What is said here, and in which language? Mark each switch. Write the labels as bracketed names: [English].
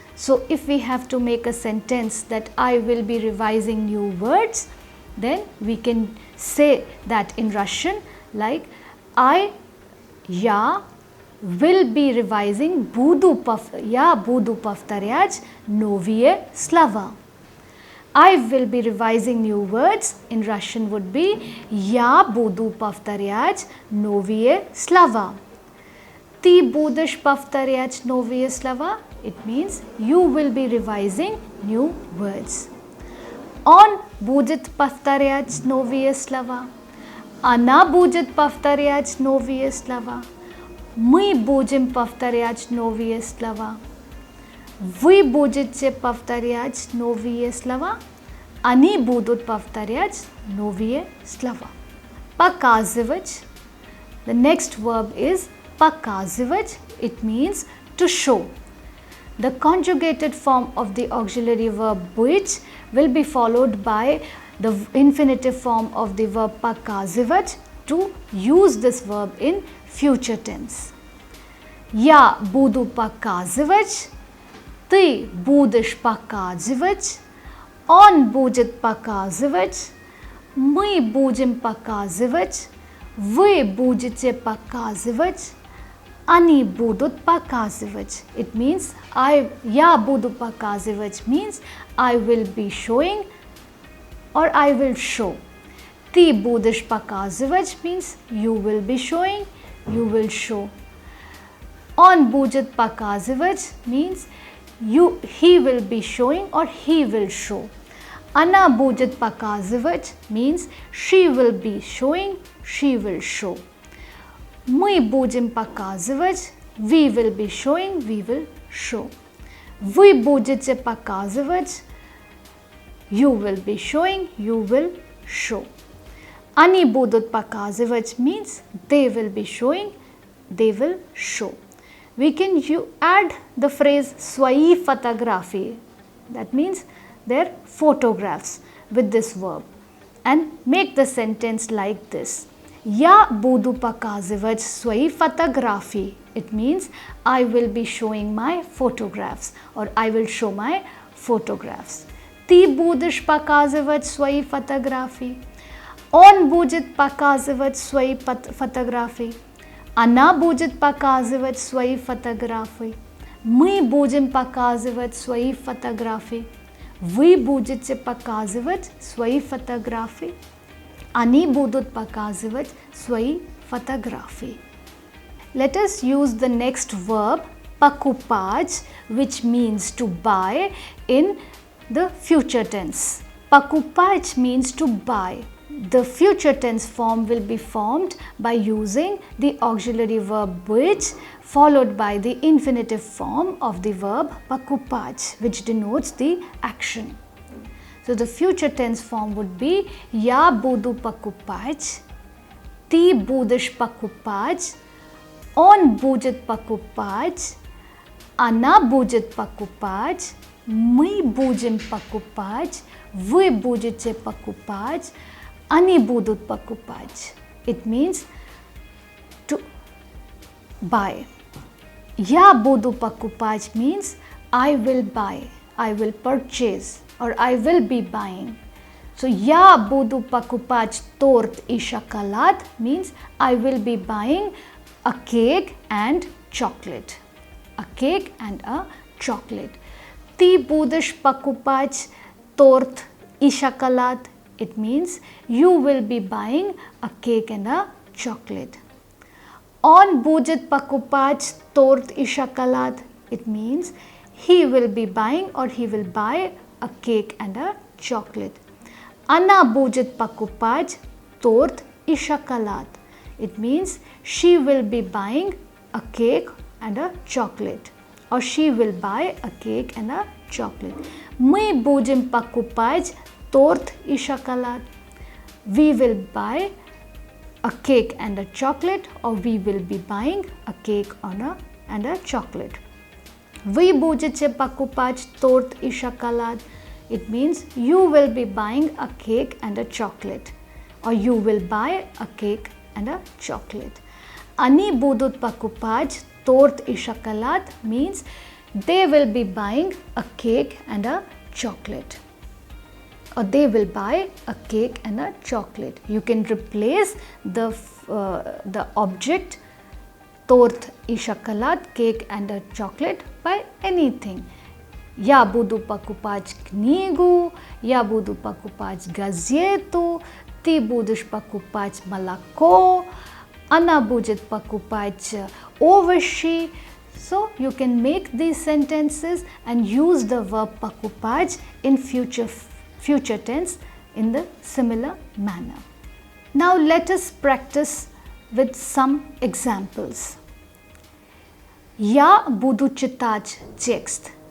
[English] So if we have to make a sentence that I will be revising new words, then we can say that in Russian like я will be revising, [Russian] я буду повторять новые слова. [English] I will be revising new words in Russian would be [Russian] я буду повторять новые слова. Ты будешь повторять новые слова? [English] It means you will be revising new words. [Russian] Он будет повторять новые слова. Она будет повторять новые слова. Мы будем повторять новые слова. Вы будете повторять новые слова. Они будут повторять новые слова. Показывать. [English] The next verb is показывать. It means to show. The conjugated form of the auxiliary verb быть will be followed by the infinitive form of the verb показывать to use this verb in future tense. [Russian] Я буду показывать, ты будешь показывать, он будет показывать, мы будем показывать, вы будете показывать, они будут показывать. [English] It means [Russian] я буду показывать [English] means I will be showing or I will show. [Russian] Ты будешь показывать [English] means you will be showing, you will show. [Russian] Он будет показывать [English] means he will be showing or he will show. Ana [Russian] будет показывать [English] means she will be showing, she will show. [Russian] Мы будем показывать, [English] we will be showing, we will show. [Russian] Вы будете показывать, [English] you will be showing, you will show. [Russian] Они будут показывать [English] means they will be showing, they will show. We can add the phrase [Russian] свои фотографии, [English] that means their photographs, with this verb, and make the sentence like this. [Russian] Я буду показывать свои фотографии. [English] It means I will be showing my photographs or I will show my photographs. [Russian] Ты будешь показывать свои фотографии. Он будет показывать свои фотографии. Она будет показывать свои фотографии. Мы будем показывать свои фотографии. Вы будете показывать свои фотографии. Они будут показывать свои фотографии. [English] Let us use the next verb покупать, which means to buy, in the future tense. Покупать means to buy. The future tense form will be formed by using the auxiliary verb быть followed by the infinitive form of the verb покупать, which denotes the action. So the future tense form would be [Russian] я буду покупать, ты будешь покупать, он будет покупать, она будет покупать, мы будем покупать, вы будете покупать, они будут покупать. [English] It means to buy. [Russian] Я буду покупать [English] means I will buy, I will purchase or I will be buying. So [Russian] я буду покупать торт и шоколад [English] means I will be buying a cake and chocolate. A cake and a chocolate. [Russian] Ты будешь покупать торт и шоколад. [English] It means you will be buying a cake and a chocolate. [Russian] Он будет покупать торт и шоколад. [English] It means he will be buying or he will buy a cake and a chocolate. [Russian] Она будет покупать торт и шоколад. [English] It means she will be buying a cake and a chocolate. Or she will buy a cake and a chocolate. [Russian] Мы будем покупать торт и шоколад. [English] We will buy a cake and a chocolate, or we will be buying a cake and a chocolate. [Russian] Вы будете покупать торт и шоколад. [English] It means you will be buying a cake and a chocolate, or you will buy a cake and a chocolate. [Russian] Они будут покупать торт и шоколад [English] means they will be buying a cake and a chocolate. Or they will buy a cake and a chocolate. You can replace the object [Russian] торт и шоколад, [English] cake and a chocolate by anything. [Russian] Я буду покупать книгу, я буду покупать газету, ты будешь покупать молоко, она будет покупать овощи. [English] So you can make these sentences and use the verb покупать in future tense in the similar manner. Now let us practice with some examples. [Russian] Я буду читать текст.